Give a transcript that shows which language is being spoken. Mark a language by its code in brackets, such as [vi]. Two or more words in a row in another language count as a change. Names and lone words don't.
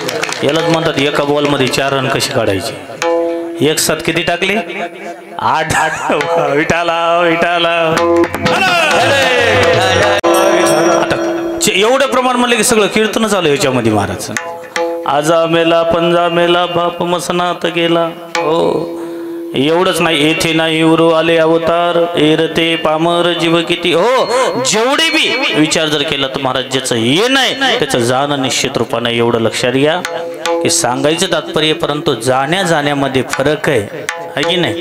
[mr] यालाच म्हणतात एका बॉल मध्ये 4 रन कशी काढायचे. एक साथ किती टाकले, 8. विठाला विठाला. आता एवढं प्रमाण म्हणलं की सगळं कीर्तन चालू याच्यामध्ये महाराज. आजा मेला पंजा मेला बाप मसनात गेला. हो एवढंच नाही, येथे नाही उरू आले अवतार एरते पामर जीव किती. हो जेवढे बी विचार जर केला तर महाराज ज्याचं हे नाही त्याचं जाणं निश्चित रूपाने. एवढं लक्षात घ्या की सांगायचं तात्पर्य, परंतु जाण्या जाण्यामध्ये फरक आहे की नाही.